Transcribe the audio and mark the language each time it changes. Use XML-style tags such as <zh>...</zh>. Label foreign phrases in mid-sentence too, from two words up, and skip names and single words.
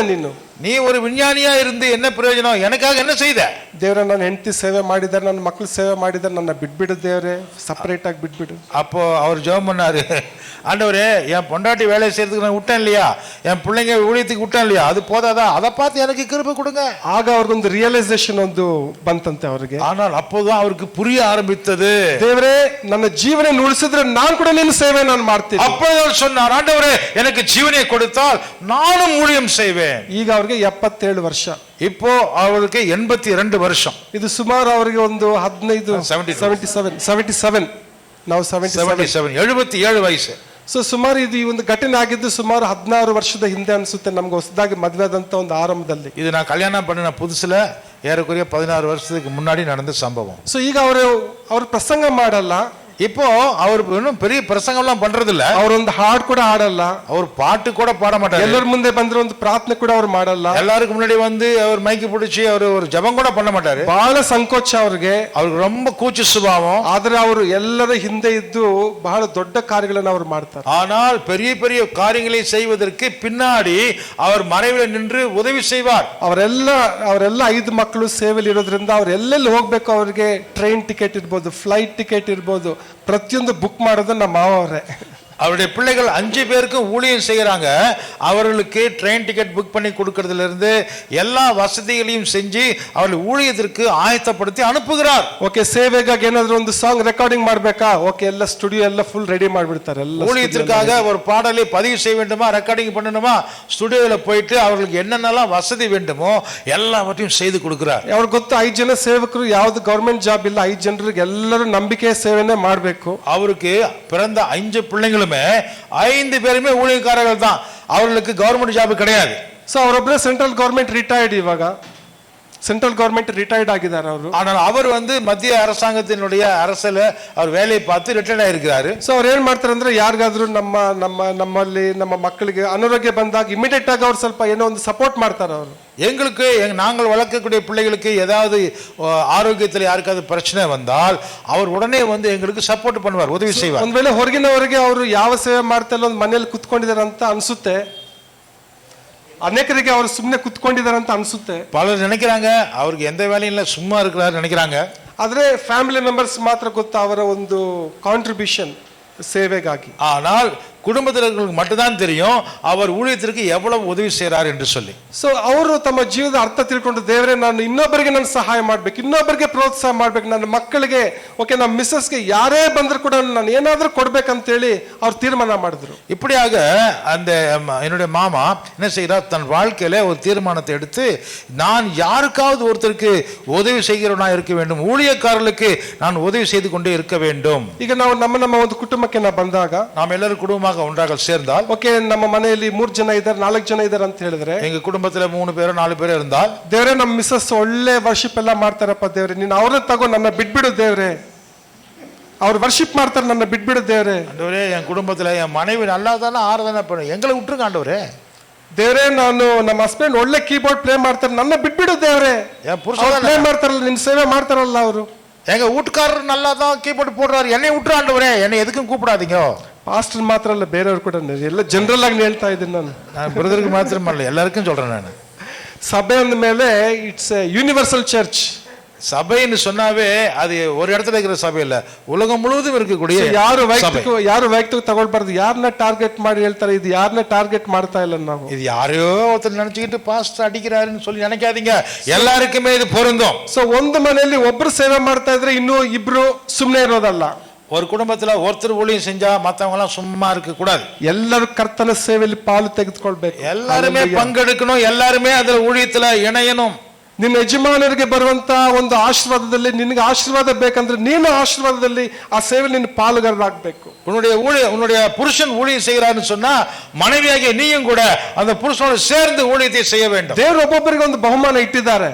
<ta>நீ ஒரு விஞ்ஞானியா இருந்து என்ன பிரயோஜனம்? எனக்காக என்ன செய்த?</ta> <kn>ದೇವ್ರ ನನ್ನ ಹೆಂಡತಿ ಸೇವೆ ಮಾಡಿದ್ದಾರೆ, ನನ್ನ ಮಕ್ಕಳು ಸೇವೆ ಮಾಡಿದ್ದಾರೆ, ನನ್ನ ಬಿಟ್ಬಿಡು ದೇವ್ರೆ, ಸಪರೇಟ್ ಆಗಿ ಬಿಟ್ಬಿಡು.</kn> <ta>அப்போ அவர் ஜெபம் பண்ணாரு, ஆண்டவரே என் பொண்டாட்டி வேலை செய்யறதுக்கு நான் விட்டேன் இல்லையா, என் பிள்ளைங்க ஊழியத்துக்கு விட்டேன் இல்லையா, அது போதாதா? அதை பார்த்து எனக்கு கிருபை கொடுங்க.</ta> <kn>ಆಗ ಅವ್ರಿಗೊಂದು ರಿಯಲೈಸೇಷನ್ ಒಂದು ಬಂತಂತೆ ಅವರಿಗೆ.</kn> <ta>ஆனால் அப்போதான் அவருக்கு புரிய ஆரம்பித்தது,</ta> <kn>ದೇವ್ರೆ ನನ್ನ ಜೀವನ ಉಳಿಸಿದ್ರೆ ನಾನು ಕೂಡ ನಿನ್ನ ಸೇವೆ ನಾನು ಮಾಡ್ತೀನಿ.</kn> <ta>அப்போதான் சொன்னார், ஆண்டவரே எனக்கு ஜீவனை கொடுத்தால் நானும் ஊழியம் செய்வேன்.</ta> <kn>ಈಗ ಅವ್ರಿಗೆ 77 ವರ್ಷ.</kn> <ta>இப்போ அவருக்கு 82 வருஷம்.</ta> <kn>ಇದು ಸುಮಾರು ಅವರಿಗೆ ಒಂದು 77 ನಾವು 77 ವಯಸ್ಸು. ಸೊ ಸುಮಾರು ಇದು ಈ ಒಂದು ಘಟನೆ ಆಗಿದ್ದು ಸುಮಾರು 16 ವರ್ಷದ ಹಿಂದೆ ಅನ್ಸುತ್ತೆ, ನಮ್ಗೆ ಹೊಸದಾಗಿ ಮದುವೆ ಆದಂತ ಒಂದು ಆರಂಭದಲ್ಲಿ.</kn> <ta>இது நான் கல்யாணம் பண்ணின புதுசுல ஏறக்குறைய 16 வருஷத்துக்கு முன்னாடி நடந்த சம்பவம்.</ta> <kn>ಸೊ ಈಗ ಅವರು ಪ್ರಸಂಗ ಮಾಡಲ್ಲ,</kn> <ta>இப்போ அவர் இன்னும் பெரிய பிரசங்கம் எல்லாம் பண்றது இல்ல,</ta> <kn>ಅವರೊಂದು ಹಾಡು ಕೂಡ ಆಡಲ್ಲ,</kn> <ta>அவர் பாட்டு கூட பாட மாட்டாரு,</ta> <kn>ಎಲ್ಲರ ಮುಂದೆ ಬಂದ್ರೆ ಒಂದು ಪ್ರಾರ್ಥನೆ ಕೂಡ ಅವ್ರು ಮಾಡಲ್ಲ,</kn> <ta>எல்லாருக்கு முன்னாடி வந்து அவர் மைக்கு பிடிச்சி அவர் ஒரு ஜெபம் கூட பண்ண மாட்டாரு,</ta> <kn>ಬಹಳ ಸಂಕೋಚ ಅವ್ರಿಗೆ,</kn> <ta>அவருக்கு ரொம்ப கூச்ச சுபாவம்.</ta> <kn>ಆದ್ರೆ ಅವರು ಎಲ್ಲರ ಹಿಂದೆ ಇದ್ದು ಬಹಳ ದೊಡ್ಡ ಕಾರ್ಯಗಳನ್ನು ಅವರು ಮಾಡ್ತಾರೆ.</kn> <ta>ஆனால் பெரிய பெரிய காரியங்களை செய்வதற்கு பின்னாடி அவர் மறைவில் நின்று உதவி செய்வார்.</ta> <kn>ಅವರೆಲ್ಲ 5 ಮಕ್ಕಳು ಸೇವೆಯಲ್ಲಿ ಇರೋದ್ರಿಂದ ಅವ್ರು ಎಲ್ಲೆಲ್ಲಿ ಹೋಗ್ಬೇಕು, ಅವ್ರಿಗೆ</kn> <en>train ticket</en> <kn>ಇರ್ಬೋದು,</kn> <en>flight ticket</en> <kn>ಇರ್ಬೋದು, ಪ್ರತಿಯೊಂದು ಬುಕ್ ಮಾಡೋದು ನಮ್ಮ ಮಾವ ಅವರೇ.</kn> <ta>அவருடைய பிள்ளைகள் 5 பேருக்கும் ஊழியம் செய்யறாங்க. அவர்களுக்கு ட்ரெயின் டிக்கெட் புக் பண்ணி கொடுக்கறதுல இருந்து எல்லா வசதிகளையும் செஞ்சு அவர்கள் ஊழியத்திற்கு ஆயத்தப்படுத்தி அனுப்புகிறார்.</ta> <kn>ಓಕೆ, ಸೇವೆಗಾಗಿ ಏನಾದ್ರು ಒಂದು</kn> <en>song recording</en> <kn>ಮಾಡ್ಬೇಕಾ, ಓಕೆ ಎಲ್ಲ ಸ್ಟುಡಿಯೋ ಎಲ್ಲ</kn> <en>full ready</en> <kn>ಮಾಡಿಬಿಡ್ತಾರೆ. ಎಲ್ಲ</kn> <ta>ஊழியத்திற்காக ஒரு பாடலை பதிவு செய்ய வேண்டுமா, ரெக்கார்டிங் பண்ணணுமா, ஸ்டுடியோல போயிட்டு அவர்களுக்கு என்னென்னலாம் வசதி வேண்டுமோ எல்லாவற்றையும் செய்து கொடுக்கிறார்.</ta> <kn>ಅವ್ರಿಗೆ ಗೊತ್ತು 5 ಜನ ಸೇವಕರು, ಯಾವ್ದು</kn> <en>government job</en> <kn>ಇಲ್ಲ, 5 ಜನರಿಗೆ ಎಲ್ಲರೂ ನಂಬಿಕೆ ಸೇವೆನೇ ಮಾಡಬೇಕು.</kn> <ta>அவருக்கு பிறந்த 5 பிள்ளைங்களுமே 5 பேருமே ஊழியக்காரர்கள் தான். அவர்களுக்கு</ta> <en>government job</en> <ta>கிடையாது.</ta> <kn>ಸೊ ಅವರೊಬ್ಬರೇ</kn> <en>central government retired,</en> <kn>ಇವಾಗ</kn> <en>central government retired</en> <kn>ಆಗಿದ್ದಾರೆ ಅವರು.</kn> <ta>ஆனால் அவர் மத்திய அரசாங்கத்தினுடைய அரசில் அவர் வேலையை பார்த்து ரிட்டையர்ட் ஆயிருக்கிறாரு.</ta> <kn>ಸೊ ಅವ್ರು ಏನ್ ಮಾಡ್ತಾರೆ ಅಂದ್ರೆ, ಯಾರಿಗಾದ್ರೂ ನಮ್ಮಲ್ಲಿ ನಮ್ಮ ಮಕ್ಕಳಿಗೆ ಅನಾರೋಗ್ಯ ಬಂದಾಗ ಇಮಿಡಿಯೇಟ್ ಆಗಿ ಅವ್ರು ಸ್ವಲ್ಪ ಏನೋ ಒಂದು ಸಪೋರ್ಟ್ ಮಾಡ್ತಾರೆ. ಅವರು</kn> <ta>எங்களுக்கு நாங்கள் வளர்க்கக்கூடிய பிள்ளைகளுக்கு ஏதாவது ஆரோக்கியத்தில் யாருக்காவது பிரச்சனை வந்தால் அவர் உடனே எங்களுக்கு சப்போர்ட் பண்ணுவார், உதவி செய்வார்.</ta> <kn>ಒಂದ್ ವೇಳೆ ಹೊರಗಿನವರಿಗೆ ಅವರು ಯಾವ ಸೇವೆ ಮಾಡ್ತಾ ಇಲ್ಲ, ಒಂದು ಮನೇಲಿ ಕುತ್ಕೊಂಡಿದ್ದಾರೆ ಅಂತ ಅನ್ಸುತ್ತೆ, ಅನೇಕರಿಗೆ ಅವರು ಸುಮ್ಮನೆ ಕುತ್ಕೊಂಡಿದ್ದಾರೆ ಅಂತ ಅನ್ಸುತ್ತೆ.</kn> <ta>பலர் நினைக்கிறாங்க அவருக்கு எந்த வேலையும் இல்லை, சும்மா இருக்கிறாரு நினைக்கிறாங்க.</ta> <kn>ಆದ್ರೆ</kn> <en>family members</en> <kn>ಮಾತ್ರ ಗೊತ್ತಾ ಅವರ ಒಂದು ಕಾಂಟ್ರಿಬ್ಯೂಷನ್ ಸೇವೆಗಾಗಿ.</kn> <ta>ஆனால் குடும்பத்தினர்களுக்கு மட்டும்தான் தெரியும் அவர் ஊழியத்திற்கு எவ்வளவு உதவி செய்கிறார் என்று சொல்லி.</ta> <kn>ಸೊ ಅವರು ತಮ್ಮ ಜೀವನದ ಅರ್ಥ ತಿಳ್ಕೊಂಡು, ದೇವರೇ ನಾನು ಇನ್ನೊಬ್ಬರಿಗೆ ನಾನು ಸಹಾಯ ಮಾಡ್ಬೇಕು, ಇನ್ನೊಬ್ಬರಿಗೆ ಪ್ರೋತ್ಸಾಹ ಮಾಡ್ಬೇಕು, ನನ್ನ ಮಕ್ಕಳಿಗೆ, ಓಕೆ ನಮ್ಮ ಮಿಸ್ಸಸ್ಗೆ ಯಾರೇ ಬಂದ್ರು ಕೂಡ ನಾನು ಏನಾದ್ರೂ ಕೊಡ್ಬೇಕಂತೇಳಿ ಅವ್ರು ತೀರ್ಮಾನ ಮಾಡಿದ್ರು.</kn> <ta>இப்படியாக அந்த என்னுடைய மாமா என்ன செய்கிறார், தன் வாழ்க்கையில ஒரு தீர்மானத்தை எடுத்து, நான் யாருக்காவது ஒருத்தருக்கு உதவி செய்கிறவனா இருக்க வேண்டும், ஊழியக்காரர்களுக்கு நான் உதவி செய்து கொண்டே இருக்க வேண்டும்.</ta> <kn>ಈಗ ನಾವು ನಮ್ಮ ಒಂದು ಕುಟುಂಬಕ್ಕೆ ನಾವು ಬಂದಾಗ,</kn> <ta>நாம் எல்லாரும் குடும்பமாக ஒன்றாக சேர்ந்தால்,</ta> <kn>ಓಕೆ ನಮ್ಮ ಮನೆಯಲ್ಲಿ 3 ಜನ ಇದ್ದಾರೆ, 4 ಜನ ಇದ್ದಾರೆ ಅಂತ ಹೇಳಿದ್ರೆ,</kn> <ta>எங்க குடும்பத்துல 3 பேரோ 4 பேரோ இருந்தால்,</ta> <kn>ದೇವರೇ ನಮ್ಮ ಮಿಸ್ಸಸ್ ಒಳ್ಳೆ ವರ್ಷಿಪ್ ಎಲ್ಲ ಮಾಡ್ತಾರಪ್ಪ ದೇವ್ರೆ, ನೀನು ಅವ್ರನ್ನ ತಗೋ, ನನ್ನ ಬಿಟ್ಬಿಡು ದೇವ್ರೆ, ಅವ್ರು ವರ್ಷಿಪ್ ಮಾಡ್ತಾರೆ, ನನ್ನ ಬಿಟ್ಬಿಡು ದೇವ್ರೆ.</kn> <ta>ஆண்டவரே என் குடும்பத்துல என் மனைவி நல்லா தானே ஆராதனை பண்ண, எங்களை விட்டுருங்க ஆண்டவரே.</ta> <kn>ದೇವ್ರೆ ನಾನು ನಮ್ಮ ಹಸ್ಬೆಂಡ್ ಒಳ್ಳೆ</kn> <en>keyboard play</en> <kn>ಮಾಡ್ತಾರೆ, ನನ್ನ ಬಿಟ್ಬಿಡು ದೇವ್ರೆ.</kn> <ta>என் புருஷன்</ta> <kn>ಪ್ಲೇ ಮಾಡ್ತಾರಲ್ಲ, ನಿನ್ನ ಸೇವೆ ಮಾಡ್ತಾರಲ್ಲ ಅವರು.</kn> <ta>எங்க வீட்டுக்காரர் நல்லா தான் கீபோர்டு போடுறாரு, என்னை விட்டுரு ஆண்டவரே, என்னை எதுக்கும் கூப்பிடாதீங்க.</ta> <kn>ಪಾಸ್ಟರ್ ಮಾತ್ರ ಅಲ್ಲ, ಬೇರೆಯವ್ರು ಕೂಡ, ಎಲ್ಲ ಜನರಲ್ ಆಗಿ ಹೇಳ್ತಾ ಇದ್ದೀನಿ ನಾನು.</kn> <ta>பிரதருக்கு மாத்திரம் அல்ல, எல்லாருக்கும் சொல்றேன் நான்.</ta> <kn>ಸಭೆ ಅಂದ ಮೇಲೆ</kn> <en>It's a universal church.</en> <ta>சபைன்னு சொன்னாவே அது ஒரு இடத்துல இருக்கிற சபை இல்ல, உலகம் முழுவதும் இருக்கக்கூடிய.</ta> <kn>ಯಾರು ವೈಯಕ್ತಿಕ ತಗೊಳ್ಬಾರ್ದು. ಯಾರನ್ನ ಟಾರ್ಗೆಟ್ ಮಾಡಿ ಹೇಳ್ತಾರೆ, ಇದು ಯಾರನ್ನ ಟಾರ್ಗೆಟ್ ಮಾಡ್ತಾ ಇಲ್ಲ ನಾವು.</kn> <ta>இது யாரையோ ஒருத்தர் நினைச்சுக்கிட்டு பாஸ்டர் அடிக்கிறாருன்னு சொல்லி நினைக்காதீங்க, எல்லாருக்குமே இது பொருந்தும்.</ta> <kn>ಸೊ ಒಂದು ಮನೆಯಲ್ಲಿ ಒಬ್ರು ಸೇವೆ ಮಾಡ್ತಾ ಇದ್ರೆ ಇನ್ನೂ ಇಬ್ರು ಸುಮ್ಮನೆ ಇರೋದಲ್ಲ.</kn> <ta>ஒரு குடும்பத்துல ஒருத்தர் ஊழியம் செஞ்சா மத்தவங்க எல்லாம் சும்மா இருக்க கூடாது.</ta> <kn>ಎಲ್ಲರೂ ಕರ್ತನ ಸೇವೆಯಲ್ಲಿ ಪಾಲು ತೆಗೆದುಕೊಳ್ಬೇಕು,</kn> <ta>எல்லாருமே பங்கெடுக்கணும், எல்லாருமே அதுல ஊழியத்துல இணையணும்.</ta> <kn>ನಿನ್ನ ಯಜಮಾನರಿಗೆ ಬರುವಂತ ಒಂದು ಆಶೀರ್ವಾದದಲ್ಲಿ ನಿನಗೆ ಆಶೀರ್ವಾದ ಬೇಕಂದ್ರೆ ನೀನು ಆಶೀರ್ವಾದದಲ್ಲಿ ಆ ಸೇವೆ ನಿನ್ನ ಪಾಲುಗಾರರಾಗಬೇಕು.</kn> <ta>உன்னுடைய புருஷன் ஊழியம் செய்கிறான்னு சொன்னா மனைவியாகிய நீயும் கூட அந்த புருஷனோடு சேர்ந்து ஊழியத்தை செய்ய வேண்டும்.</ta> <kn>ದೇವರು ಒಬ್ಬೊಬ್ಬರಿಗೆ ಒಂದು ಬಹುಮಾನ ಇಟ್ಟಿದ್ದಾರೆ.</kn>